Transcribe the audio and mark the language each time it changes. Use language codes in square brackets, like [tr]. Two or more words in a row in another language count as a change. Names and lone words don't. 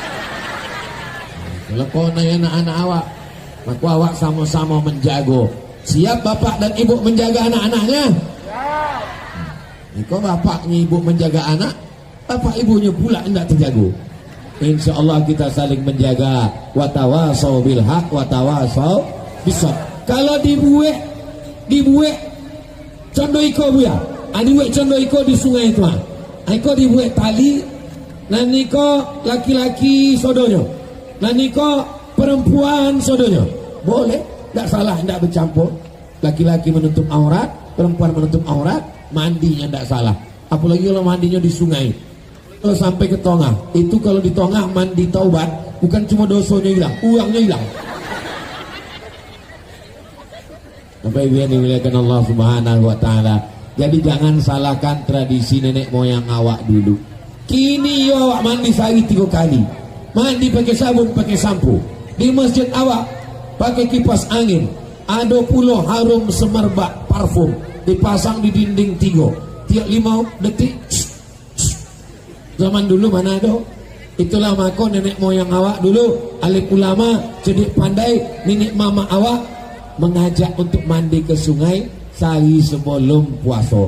[id] Kalau kau nanya anak-anak awak, maka awak sama-sama menjago. Siap bapak dan ibu menjaga anak-anaknya? Kau bapaknya ibu menjaga anak, bapak ibunya pula tidak terjaga. [ar] إن شاء الله [id] kita saling menjaga. [ar] وتواصوا بالحق, وتواصوا بالصبر. [min] Kalau dibuat condo iko Buya, dibuat condo iko di sungai itu iko dibuat tali, dan iko laki-laki sodonya, dan iko perempuan sodonya. [id] Boleh. Tidak salah, tidak bercampur. Laki-laki menutup aurat, perempuan menutup aurat, mandinya tidak salah. Apalagi kalau mandinya di sungai. Kalau sampai ke tengah, itu kalau di tengah mandi taubat, bukan cuma dosanya hilang, uangnya hilang. Bapak Ibu yang dimuliakan Allah [ar] سبحانه وتعالى. [id] Jadi jangan salahkan tradisi nenek moyang awak dulu. Kini yo awak mandi sehari 3 kali, mandi pakai sabun, pakai sampo. Di masjid awak pakai kipas angin, ada pula harum semerbak parfum dipasang di dinding 3 tiap 5 detik. Zaman dulu mana ada? Itulah maka nenek moyang awak dulu, alim ulama, cerdik pandai, nenek mama awak mengajak untuk mandi ke sungai sehari sebelum puasa.